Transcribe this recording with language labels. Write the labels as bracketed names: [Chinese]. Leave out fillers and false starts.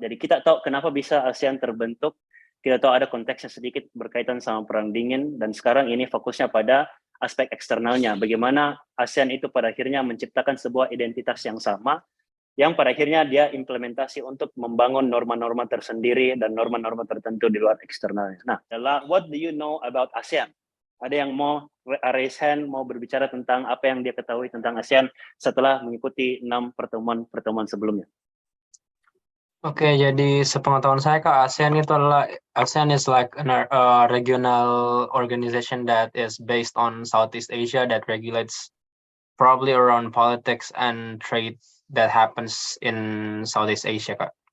[Indonesian] Jadi kita tahu kenapa bisa ASEAN terbentuk, kita tahu ada konteksnya sedikit berkaitan sama Perang Dingin, dan sekarang ini fokusnya pada aspek eksternalnya. Bagaimana ASEAN itu pada akhirnya menciptakan sebuah identitas yang sama, yang pada akhirnya dia implementasi untuk membangun norma-norma tersendiri dan norma-norma tertentu di luar eksternalnya. [English] Nah, what do you know about ASEAN? [Indonesian] Ada yang mau [English] raise hand, [Indonesian] mau berbicara tentang apa yang dia ketahui tentang ASEAN setelah mengikuti 6 pertemuan sebelumnya? Oke, jadi sepengetahuan saya Kak, [English] ASEAN is like a regional organization that is based on Southeast Asia that regulates probably around politics and trade that happens in Southeast Asia, Kak.